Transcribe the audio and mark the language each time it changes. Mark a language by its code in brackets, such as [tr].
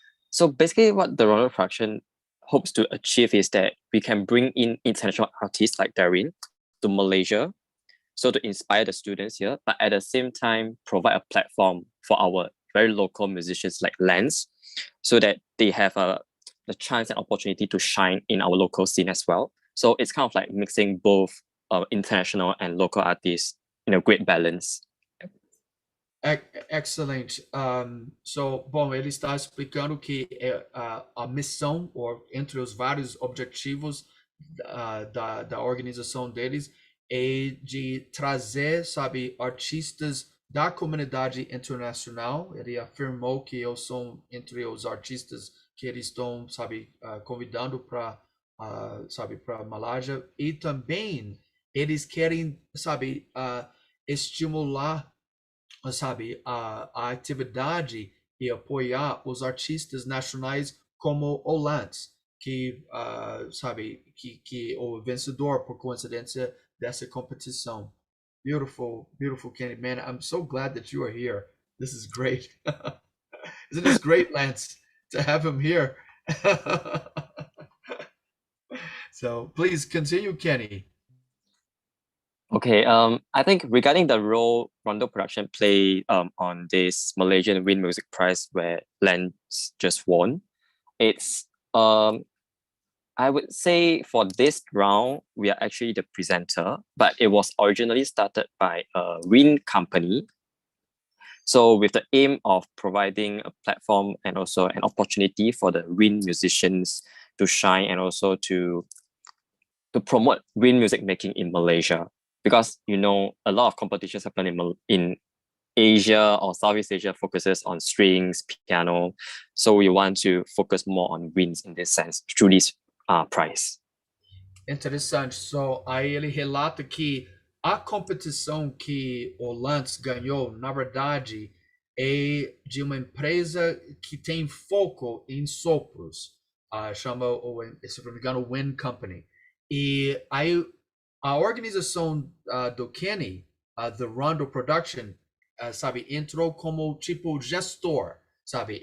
[en] So basically what the Rondo production hopes to achieve is that we can bring in international artists like Darrin to Malaysia, so to inspire the students here, but at the same time provide a platform for our very local musicians like Lance, so that they have the chance and opportunity to shine in our local scene as well. So it's kind of like mixing both international and local artists in a great balance. [pt] Excelente. Bom, ele está explicando que a missão, ou entre os vários objetivos da organização deles, é de trazer, sabe, artistas da comunidade internacional. Ele afirmou que eu sou entre os artistas que eles estão, sabe, convidando para, sabe, para Malásia. E também eles querem, sabe, estimular, sabe, a atividade e apoiar os artistas nacionais como o Lance, que sabe, que o vencedor por coincidência dessa competição. [en] Beautiful, beautiful, Kenny. Man, I'm so glad that you are here. This is great. Isn't this great, Lance, to have him here? So please continue, Kenny. Okay, I think regarding the role Rondo production play on this Malaysian Win Music Prize where Lance just won, it's I would say for this round we are actually the presenter, but it was originally started by a Win company. So with the aim of providing a platform and also an opportunity for the Win musicians to shine and also to promote Win music making in Malaysia. Because, you know, a lot of competitions happen in Asia or Southeast Asia focuses on strings, piano. So we want to focus more on winds in this sense through this prize. [pt] Interessante. So, aí ele relata que a competição que o Lance ganhou, na verdade, é de uma empresa que tem foco em sopros. Chama, se não me engano, Wind Company. E aí a organização do Kenny, the Rondo Production, sabe, entrou como tipo gestor, sabe?